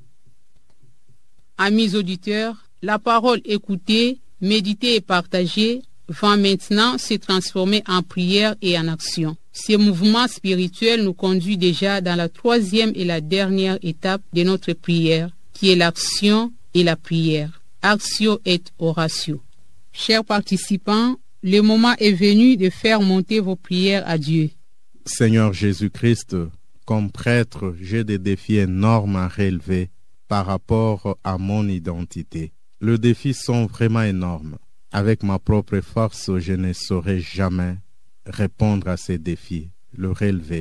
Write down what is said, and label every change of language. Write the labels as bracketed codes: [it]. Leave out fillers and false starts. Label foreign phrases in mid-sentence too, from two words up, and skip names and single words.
[fr] Amis auditeurs, la parole écoutée, méditée et partagée va maintenant se transformer en prière et en action. Ce mouvement spirituel nous conduit déjà dans la troisième et la dernière étape de notre prière, qui est l'action et la prière. [la] Actio et oratio. [fr] Chers participants, le moment est venu de faire monter vos prières à Dieu. Seigneur Jésus-Christ, comme prêtre, j'ai des défis énormes à relever par rapport à mon identité. Les défis sont vraiment énormes. Avec ma propre force, je ne saurais jamais répondre à ces défis, le relever.